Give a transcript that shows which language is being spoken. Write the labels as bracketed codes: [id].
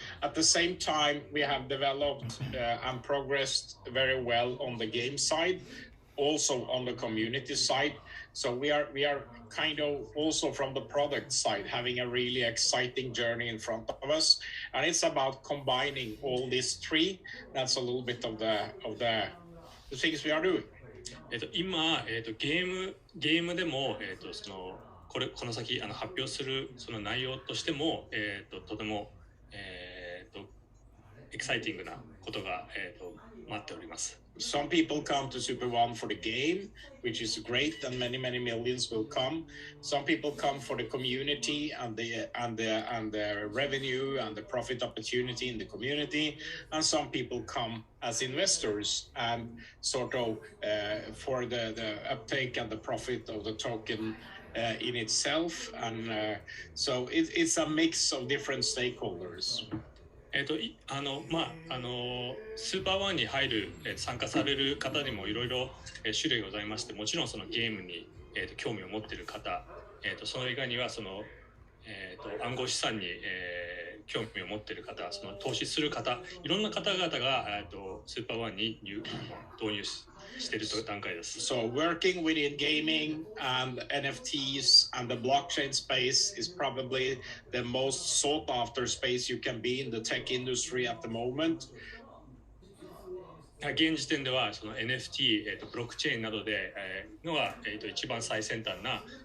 [en] At the same time, we have developed and progressed very well on the game side, also on the community side. So we are kind of also from the product side having a really exciting journey in front of us, and it's about combining all these three. That's a little bit of the things we are doing. [ja] 今、ゲームでも、この先発表するその内容としても、とても、エキサイティングなことが、待っております。 [en] Some people come to Superone for the game, which is great, and many millions will come. Some people come for the community and the revenue and the profit opportunity in the community, and some people come as investors and sort of for the uptake and the profit of the token in itself, and so it's a mix of different stakeholders. [ja] スーパーワンに入る参加される方にもいろいろ種類ございまして、もちろんそのゲームに興味を持っている方、その以外にはその暗号資産に興味を持っている方、その投資する方、いろんな方々がスーパーワンに導入している段階です。 [en] So working within gaming and NFTs and the blockchain space is probably the most sought after space you can be in the tech industry at the moment. [ja] 現時点ではその NFT、ブロックチェーンなどで、のが、一番最先端な、